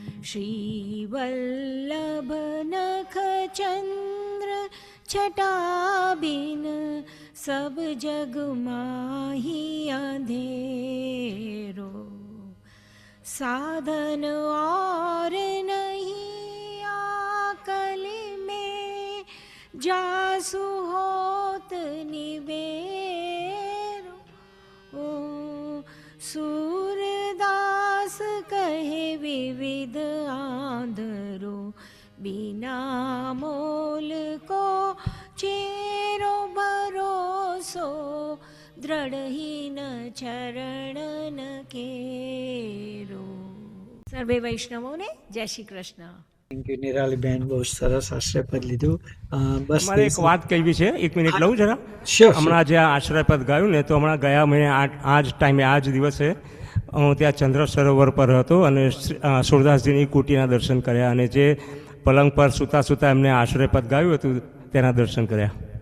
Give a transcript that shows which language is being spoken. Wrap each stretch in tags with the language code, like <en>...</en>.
<hi>શ્રી વલ્લભ નખ ચંદ્ર છટાબિન, સબ જગ માહી અંધેરો. साधन और नहीं आकल में, जासु होत निबेरो. ओ सूरदास कहे विविध आंधरो, बिना मोल को चेरो भरोસો, દ્રઢહીન ચરણ કેરો.</hi> <gu>સર્વે વૈષ્ણવોને જય શ્રી કૃષ્ણ.</gu> <en>thank you</en> <gu>નિરાલીબેન, બહુ સરસ આશ્રયપદ લીધું. બસ મારે એક વાત કહેવી છે, 1 મિનિટ લઉં જરા.</gu> <en>Sure,</en> <gu>હમણાં જે આ આશ્રયપદ ગાયું ને, તો હમણાં ગયા મહિને આ જ ટાઈમે આ જ દિવસે હું ત્યાં ચંદ્ર સરોવર પર હતો અને સુરદાસજીની કુટીના દર્શન કર્યા, અને જે પલંગ પર સૂતા સૂતા એમને આશ્રયપદ ગાયું હતું તેના દર્શન કર્યા.</gu>